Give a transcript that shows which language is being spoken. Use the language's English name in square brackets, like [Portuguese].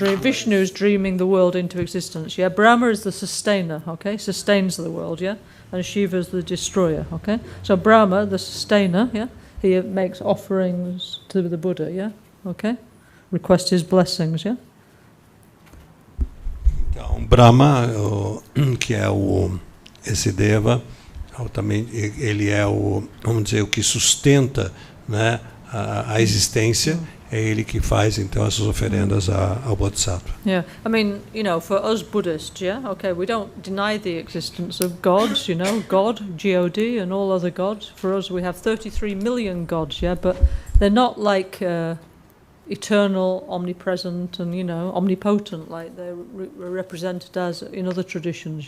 [English] Vishnu's dreaming the world into existence. Yeah, Brahma is the sustainer. Okay, sustains the world. Yeah, and Shiva's the destroyer. Okay, so Brahma, the sustainer. Yeah, he makes offerings to the Buddha. Yeah, okay, request his blessings. Yeah. [Portuguese] Então, Brahma, que é esse Deva, também ele é vamos dizer, o que sustenta, né, a existência. É ele que faz então essas oferendas ao Bodhisattva. [English] Yeah, I mean, for us Buddhists, yeah, okay, we don't deny the existence of gods, God, God, and all other gods. For us, we have 33 million gods, yeah, but they're not like eternal, omnipresent, and omnipotent like they're represented as in other traditions.